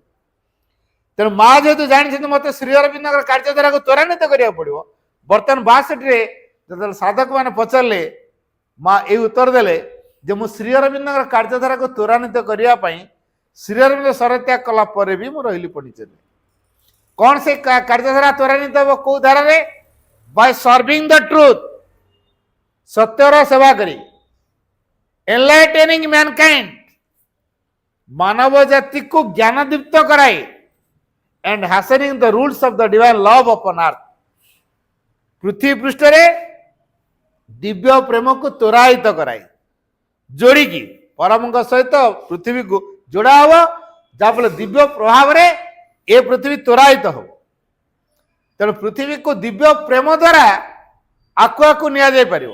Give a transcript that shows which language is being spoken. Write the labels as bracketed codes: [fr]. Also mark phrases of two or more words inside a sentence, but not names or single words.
[or] ତେଣୁ ମା ଯେହେତୁ ଜାଣିଛନ୍ତି ମୋତେ ଶ୍ରୀ ଅରବିନ୍ଦଙ୍କର କାର୍ଯ୍ୟଧାରାକୁ ତ୍ୱରାନ୍ୱିତ କରିବାକୁ ପଡ଼ିବ, ବର୍ତ୍ତମାନ 62ରେ ଯେତେବେଳେ ସାଧକ ମାନେ ପଚାରିଲେ ମା ଏଇ ଉତ୍ତର ଦେଲେ ଯେ ମୁଁ ଶ୍ରୀ ଅରବିନ୍ଦଙ୍କର କାର୍ଯ୍ୟଧାରାକୁ ତ୍ୱରାନ୍ୱିତ କରିବା ପାଇଁ ଶ୍ରୀ ଅରବିନ୍ଦ ଶରତ୍ୟାଗ କଲା ପରେ ବି ମୁଁ ରହିଲି ପଣ୍ଡିଚେରୀରେ। କ'ଣ ସେ କାର୍ଯ୍ୟଧାରା ତ୍ୱରାନ୍ୱିତ ହେବ? କୋଉ ଧାରାରେ? [en] by serving the truth, [or] ସତ୍ୟର ସେବା କରି, [en] enlightening mankind, [or] ମାନବ ଜାତିକୁ ଜ୍ଞାନଦୀପ୍ତ କରାଏ, [en] and hastening the rules of the divine love upon earth, [or] ପୃଥିବୀ ପୃଷ୍ଠରେ ଦିବ୍ୟ ପ୍ରେମକୁ ତ୍ୱରାନ୍ୱିତ କରାଏ, ଯୋଡ଼ିକି ପରମଙ୍କ ସହିତ ପୃଥିବୀକୁ ଯୋଡ଼ା ହବ, ଯାହାଫଳରେ ଦିବ୍ୟ ପ୍ରଭାବରେ ଏ ପୃଥିବୀ ତ୍ୱରାନ୍ୱିତ ହବ। ତେଣୁ ପୃଥିବୀକୁ ଦିବ୍ୟ ପ୍ରେମ ଦ୍ୱାରା ଆକୁ ଆକୁ ନିଆଯାଇପାରିବ।